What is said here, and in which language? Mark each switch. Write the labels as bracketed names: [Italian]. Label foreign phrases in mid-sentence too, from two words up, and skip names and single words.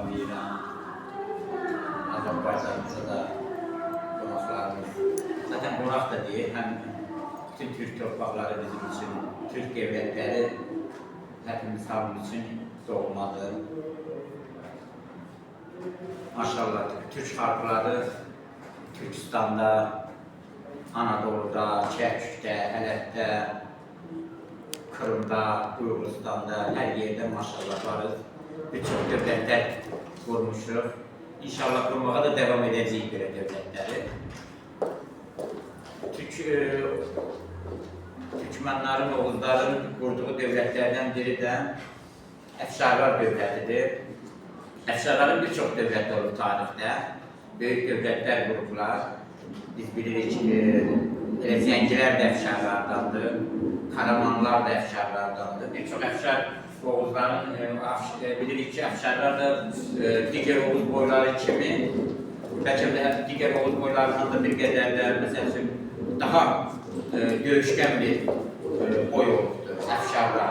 [Azerbaijani] İran, Azərbaycanımıza da qonaqlarımız. Zaten qonaq da deyil, həm bütün Türk torpaqları bizim üçün, [Turkish] Türk devletləri hepimiz hamımız için doğmadır. Maşallah Türk xalqları Türkistan'da, Anadolu'da, Çerkük'te, Həlep'te, Kırım'da, Gürcistan'da, her yerde maşallah varız. Birçok devletler kurmuşuz. İnşallah kurmaya da devam edeceğiz böyle devletleri. Türkmenlerin, Oğuzların kurduğu devletlerden biri de [Azerbaijani] Əfşarlar dövlətidir. [Turkish] Əfşarların birçok devlet olur tarihte. Büyük devletler gruplar. [Azerbaijani] Biz bilirik ki, Zəngilər də Əfşarlardandır, Karamanlar da Əfşarlardandır. Birçok Əfşar Oğuzların, bilirik ki, Əfşarlar da digər Oğuz boyları kimi, bəlkə də digər Oğuz boylarından da bir qədər də, məsəl üçün, daha döyüşkən bir boy olubdur, Əfşarlar.